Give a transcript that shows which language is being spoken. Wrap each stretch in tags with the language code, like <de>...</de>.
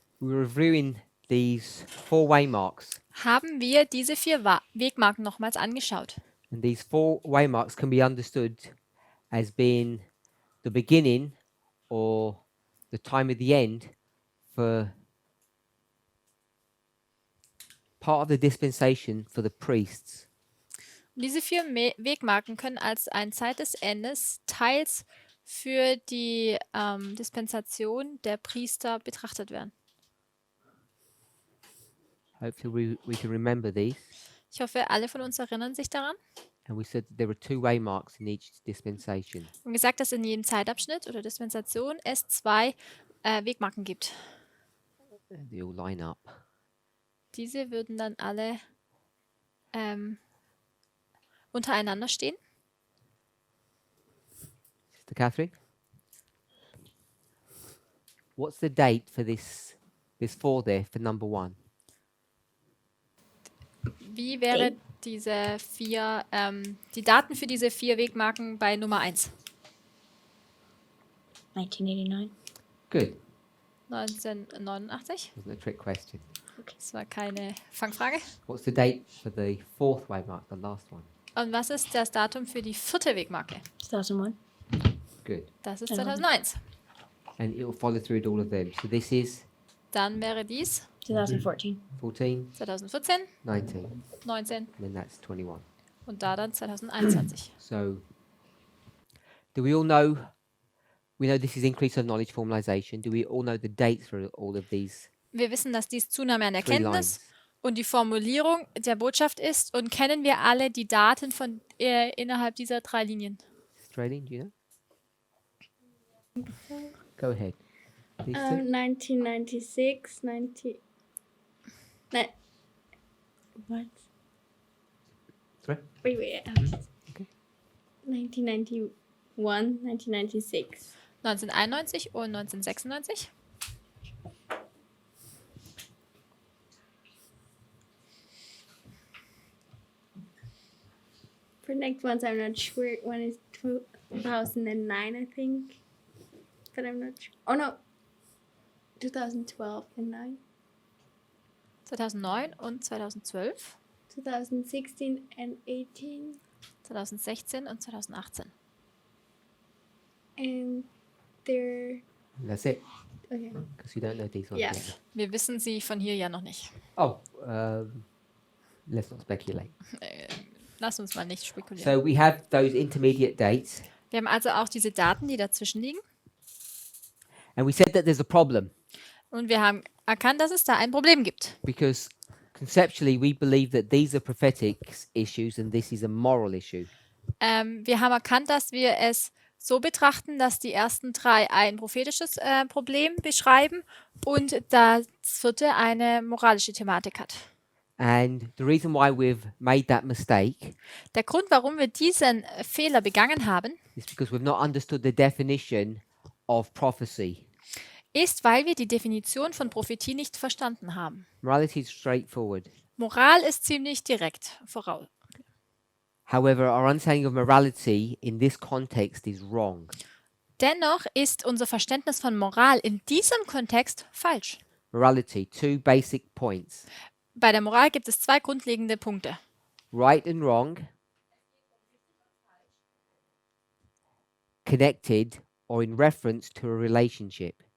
<en>we were reviewing these 4 waymarks.</en> <de>haben wir diese 4 Wegmarken nochmals angeschaut.</de> <en>And these 4 waymarks can be understood as being the beginning or the time of the end for part of the dispensation for the priests.</en> <de>Und diese 4 Wegmarken können als eine Zeit des Endes teils für die Dispensation der Priester betrachtet werden.</de> <en>Hopefully we can remember these.</en> <de>Ich hoffe, alle von uns erinnern sich daran.</de> <en>And we said that there are 2 waymarks in each dispensation.</en> <de>Und gesagt, dass in jedem Zeitabschnitt oder Dispensation es 2 Wegmarken gibt.</de> <en>They all line up.</en> <de>Diese würden dann alle untereinander stehen.</de> <en>Sister Catherine? What's the date for this 4 there for number 1?</en> <de>Wie wäre diese 4, die Daten für diese 4 Wegmarken bei Nummer 1? 1989.</de> <en>Good. 1989. Wasn't a trick question.</en> <de>Das war keine Fangfrage.</de> <en>What's the date for the 4th waymark, the last one?</en> <de>Und was ist das Datum für die 4. Wegmarke? 2001.</de> <en>Good.</en> <de>Das ist Ja. 2001.</de> <en>And it will follow through with all of them. So this is</en> <de>Dann wäre dies 2014. 14, 2014, 19, 19</de> <en>and then that's 21.</en> <de>und da dann 2021.</de> <en>So do we all know, we know this is increase of knowledge formalization. Do we all know the dates for all of these</en> <de>Wir wissen, dass dies Zunahme an 3 Erkenntnis</de> <en>lines?</en> <de>und die Formulierung der Botschaft ist und kennen wir alle die Daten von innerhalb dieser 3 Linien.</de> <en>Australian, do you know? Go ahead. These two? 1996, 90. What? Sorry? Wait. Okay. 1991, 1996.</en> <de>1991 und 1996.</de> <en>For next ones, I'm not sure. One is 2009, I think. But I'm not sure. Oh no. 2012 and 9.</en> <de>2009 und 2012,</de> <en>2016 and 18.</en> <de>2016 und 2018.</de> <en>And they're. That's it, Okay. because you don't know these ones Yeah. yet.</en> <de>Wir wissen sie von hier ja noch nicht.</de> <en>Oh, let's not speculate.</en> <de>Lass uns mal nicht spekulieren.</de> <en>So we have those intermediate dates,</en> <de>Wir haben also auch diese Daten, die dazwischen liegen.</de> <en>and we said that there's a problem</en> <de>Und wir haben erkannt, dass es da ein Problem gibt.</de> <en>because conceptually we believe that these are prophetic issues and this is a moral issue.</en> <de>Wir haben erkannt, dass wir es so betrachten, dass die ersten 3 ein prophetisches Problem beschreiben und das 4. eine moralische Thematik hat.</de> <en>And the reason why we've made that mistake</en> <de>Der Grund, warum wir diesen Fehler begangen haben,</de> <en>is because we've not understood the definition of prophecy.</en> <de>ist, weil wir die Definition von Prophetie nicht verstanden haben.</de> <en>Morality is straightforward.</en> <de>Moral ist ziemlich direkt voraus.</de> <en>However, our understanding of morality in this context is wrong.</en> <de>Dennoch ist unser Verständnis von Moral in diesem Kontext falsch.</de> <en>Morality, 2 basic points.</en> <de>Bei der Moral gibt es 2 grundlegende Punkte.</de> <en>Right and wrong, connected or in reference to a relationship.</en>